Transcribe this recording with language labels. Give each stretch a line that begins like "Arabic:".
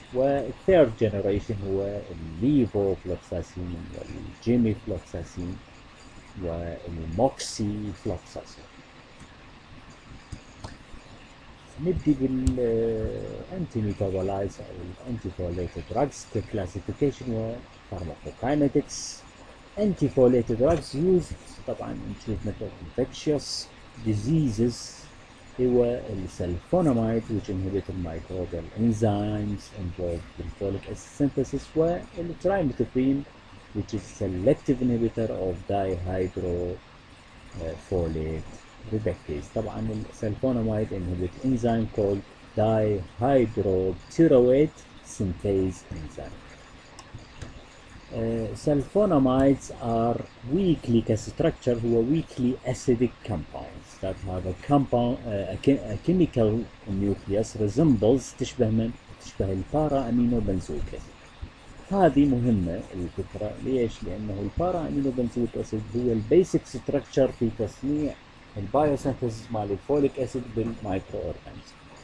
Arabic: والثيرد جنريشن هو الليفوفلوكساسين والجيميفلوكساسين والموكسي فلوكساسين. نبدي بالانتي ميتابولايتس او الانتي فوليتد دراجز ككلاسيفيكيشن وفارماكوكاينetics. انتي فوليتد دراجز
English: used طبعا in treatment of infectious diseases
Arabic: هو السلفوناميد
English: which inhibit the microbial enzymes involved in folic acid synthesis،
Arabic: والترايميثوبرين
English: which is selective inhibitor of dihydrofolate reductase.
Arabic: طبعا السلفوناميد
English: inhibit enzyme called dihydropyruvate synthase enzyme. Sulfonamides are weakly structure هو weakly acidic compounds that have a compound a chemical nucleus resembles
Arabic: تشبه البارا امينو بنزويك أسيد. هذه مهمة الفكرة. ليش؟ لأنه البارا امينو بنزويك أسيد هو البيسك ستراكشر في تصنيع البايوسينثيسيس مال الفوليك أسيد بالمايكرو أورجانيزم.